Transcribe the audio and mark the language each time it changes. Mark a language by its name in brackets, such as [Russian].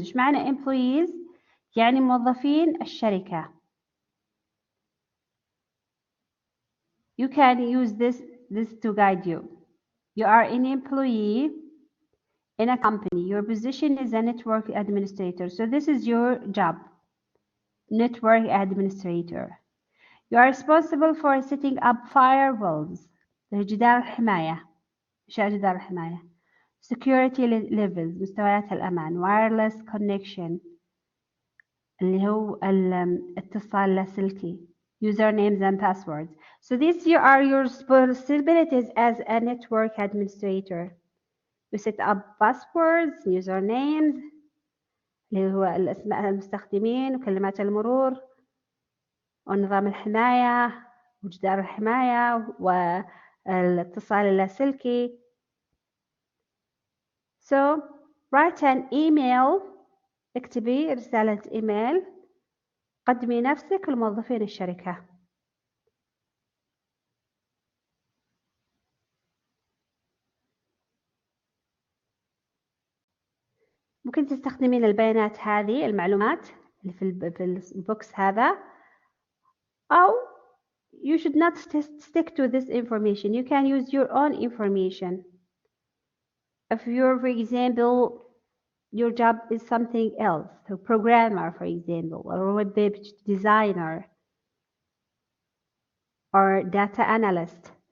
[Arabic] إيش معنى employees؟ يعني موظفين الشركة. [English] You can use this to guide you. You are an employee in a company. Your position is a network administrator. So this is your job, network administrator. You are responsible for setting up firewalls, [Arabic] جدار الحماية، إنشاء جدار الحماية. [English] Security levels، [Arabic] مستويات الأمان. [English] Wireless connection، [Arabic] اللي هو الاتصال اللاسلكي. [English] Usernames and passwords. So these are your responsibilities as a network administrator. You set up passwords, usernames [Arabic] اللي هو الأسماء المستخدمين وكلمات المرور ونظام الحماية وجدار الحماية والاتصال اللاسلكي. [English] So write an email. [Arabic] اكتبي رسالة إيميل. قدمي نفسك لموظفين الشركة. ممكن تستخدمين البيانات هذه المعلومات اللي في البوكس هذا [English] Oh, you should not stick to this information. You can use your own information. If you're, for example, your job is something else, a programmer, for example, or a web page designer, or data analyst.